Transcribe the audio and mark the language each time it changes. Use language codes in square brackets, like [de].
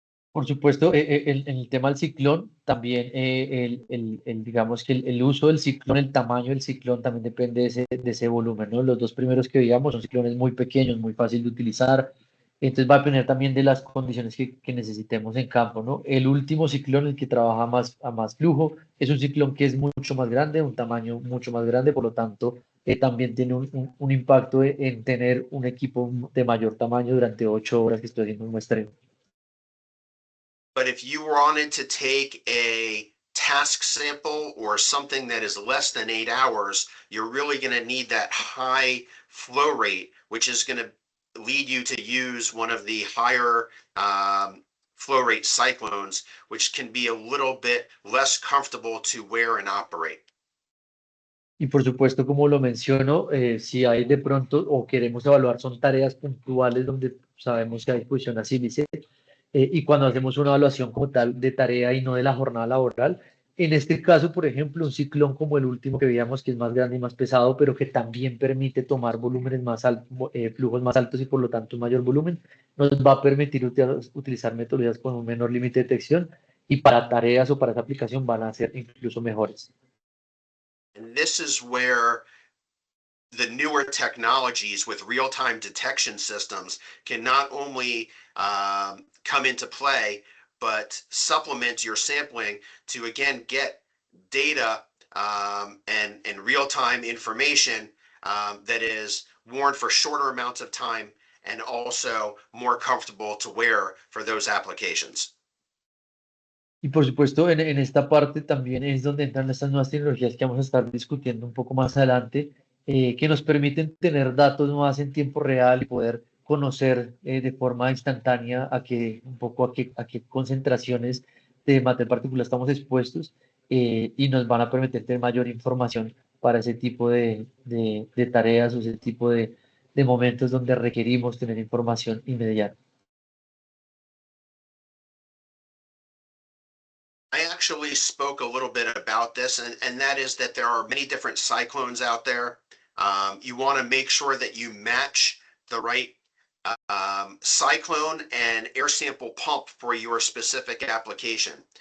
[es] Por supuesto, en el tema del ciclón, también digamos que el uso del ciclón, el tamaño del ciclón también depende de ese volumen, ¿no? Los dos primeros que veíamos son ciclones muy pequeños, muy fácil de utilizar, entonces va a depender también de las condiciones que necesitemos en campo, ¿no? El último ciclón, el que trabaja a más flujo, es un ciclón que es mucho más grande, un tamaño mucho más grande, por lo tanto, también tiene un impacto en tener un equipo de mayor tamaño durante 8 horas que estoy haciendo un muestreo. [en] But if you wanted to take a task sample or something that is less than 8 hours, you're really going to need that high flow rate, which is going to lead you to use one of the higher flow rate cyclones, which can be a little bit less comfortable to wear and operate. [es] Y por supuesto, como lo menciono, si hay de pronto o queremos evaluar, son tareas puntuales donde sabemos que hay exposición a sílice, y cuando hacemos una evaluación como tal de tarea y no de la jornada laboral. En este caso, por ejemplo, un ciclón como el último que veíamos, que es más grande y más pesado, pero que también permite tomar volúmenes más altos, flujos más altos y por lo tanto un mayor volumen, nos va a permitir utilizar metodologías con un menor límite de detección y para tareas o para esa aplicación van a ser incluso mejores. [en] And this is where the newer technologies with real-time detection systems can not only come into play, but supplement your sampling to again get data and real-time information that is worn for shorter amounts of time and also more comfortable to wear for those applications. [es] Y por supuesto, en esta parte también es donde entran estas nuevas tecnologías que vamos a estar discutiendo un poco más adelante, que nos permiten tener datos más en tiempo real y poder conocer de forma instantánea un poco a qué concentraciones de materia particular estamos expuestos, y nos van a permitir tener mayor información para ese tipo de tareas o ese tipo de momentos donde requerimos tener información inmediata. [en] I actually spoke a little bit about this, and that is that there are many different cyclones out there. You want to make sure that you match the right cyclone and air sample pump for your specific application.